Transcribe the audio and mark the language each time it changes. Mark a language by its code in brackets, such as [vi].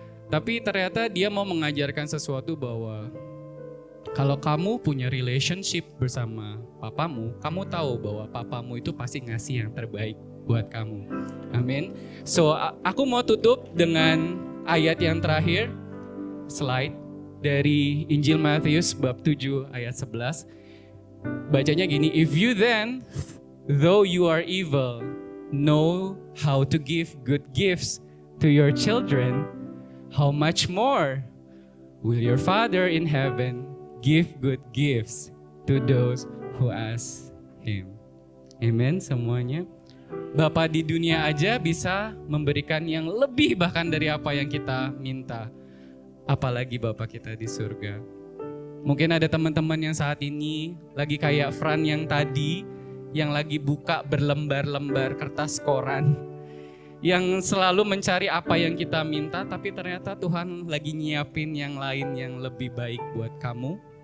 [id] Tapi ternyata dia mau mengajarkan sesuatu bahwa kalau kamu punya relationship bersama papamu, kamu tahu bahwa papamu itu pasti ngasih yang terbaik buat kamu. Amin. So aku mau tutup dengan ayat yang terakhir, slide dari Injil Matius bab 7 ayat 11. Bacanya gini, [en] if you then, though you are evil, know how to give good gifts to your children, how much more will your Father in heaven give good gifts to those who ask Him. [id] Amen semuanya. Bapa di dunia aja bisa memberikan yang lebih bahkan dari apa yang kita minta. Apalagi Bapa kita di surga. Mungkin ada teman-teman yang saat ini lagi kayak Fran yang tadi, yang lagi buka berlembar-lembar kertas koran, yang selalu mencari apa yang kita minta, tapi ternyata Tuhan lagi nyiapin yang lain yang lebih baik buat kamu.